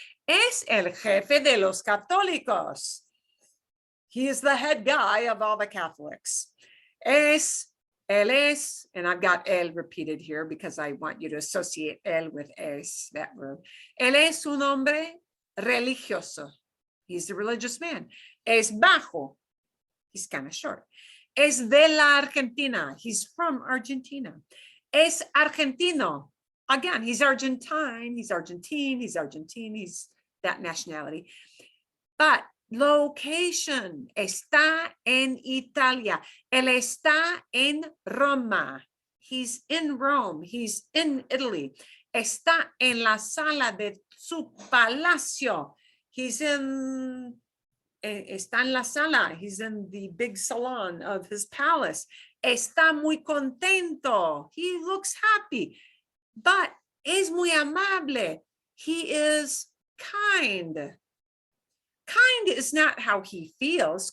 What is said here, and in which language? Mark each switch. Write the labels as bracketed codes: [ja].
[es] Es el jefe de los católicos. [en] He is the head guy of all the Catholics. [es] Él es, [en] and I've got el repeated here because I want you to associate el with es, that verb. [es] Él es un hombre religioso. [en] He's a religious man. [es] Es bajo. [en] He's kind of short. [es] Es de la Argentina. [en] He's from Argentina. [es] Es argentino. [en] Again, he's Argentine. He's Argentine. He's Argentine. He's that nationality. But location. [es] Está en Italia. Él está en Roma. [en] He's in Rome. He's in Italy. [es] Está en la sala de su palacio. [en] He's in, [es] está en la sala. [en] He's in the big salon of his palace. [es] Está muy contento. [en] He looks happy, but [es] es muy amable. [en] He is kind. Kind is not how he feels.